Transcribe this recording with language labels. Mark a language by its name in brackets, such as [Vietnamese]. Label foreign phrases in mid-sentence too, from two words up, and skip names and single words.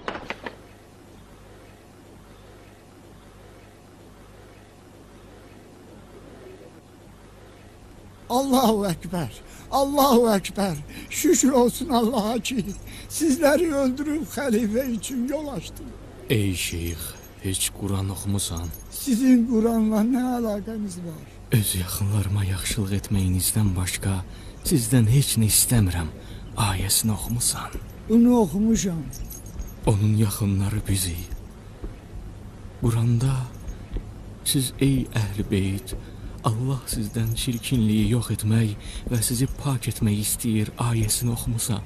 [Arabic] الله أكبر، الله أكبر. [Turkish] Şükür olsun Allah'a ki sizleri öldürüp halife için yol açtı. [Azerbaijani] Ey şeyx, heç Quran oxumusan? [Turkish] Sizin Kur'an'la ne alakanız var? [Azerbaijani] Öz yaxınlarıma yaxşılıq etməyinizdən başqa sizdən heç nə istəmirəm. Ayəsini oxumusan? Bunu okumuşam. Onun yaxınları bizik. Quranda siz ey əhl-i beyt, Allah sizdən çirkinliyi yox etmək və sizi pak etmək istəyir ayəsini oxumusan?